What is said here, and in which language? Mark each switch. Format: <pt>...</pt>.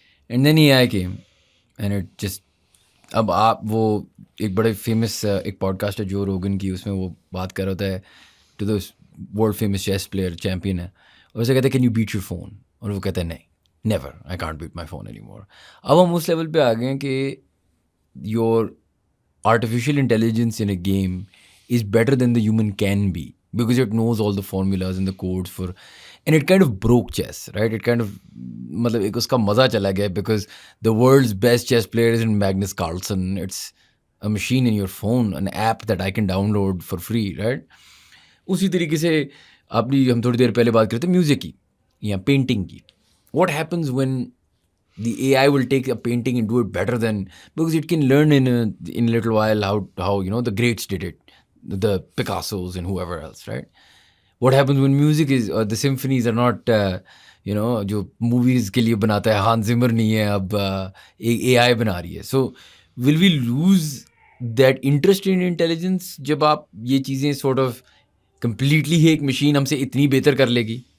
<en>and then AI came and it just,</en> <ur>اب آپ وہ ایک بڑے فیمس ایک پوڈ کاسٹ ہے جو روگن کی, اس میں وہ بات کر رہا ہوتا ہے</ur> <en>to the world famous chess player, champion</en> <ur>ہے, اور اسے کہتے ہیں</ur> <en>can you beat your phone,</en> <ur>اور وہ کہتا ہے نہیں,</ur> <en>Never, I can't beat my phone any more.</en> <ur>اب ہم اس لیول پہ آ گئے ہیں کہ</ur> <en>Your artificial intelligence in a game is better than the human can be, because it knows all the formulas and the codes for, and it kind of broke chess, right? It kind of,</en> <ur>matlab ek uska maza chala gaya,</ur> <en>because the world's best chess player is Magnus Carlsen. It's a machine in your phone, an app that I can download for free, right?</en> <ur>اسی طریقے سے ہم تھوڑی دیر پہلے بات کرتے music کی یا پینٹنگ کی.</ur> <en>What happens when the AI will take a painting and do it better than, because it can learn in a little while how the greats did it, the Picassos and whoever else, right? What happens when music is, the symphonies are not,</en> <ur>جو movies کے لیے بناتا ہے ہانس زمر نہیں ہے, اب AI بنا رہی ہے.</ur> <en>So will we lose that interest in intelligence</en> <ur>جب آپ یہ چیزیں sort of completely ہی ایک مشین ہم سے اتنی بہتر کر لے گی؟</ur>